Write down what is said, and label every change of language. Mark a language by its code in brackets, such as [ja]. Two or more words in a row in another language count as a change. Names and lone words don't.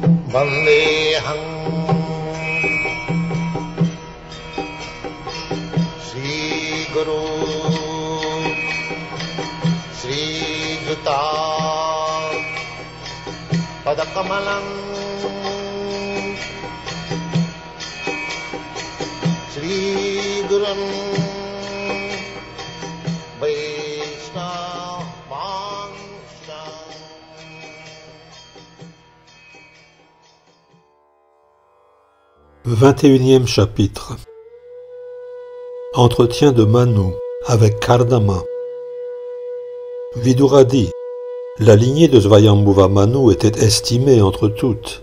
[sa] Vandeham Sri Guru Sri Juta Padakamalam Sri Gurum Vaishnavanscha. [fr] 21e chapitre. Entretien de Manu avec Kardama. Vidura dit: la lignée de Svayambhuva Manu était estimée entre toutes.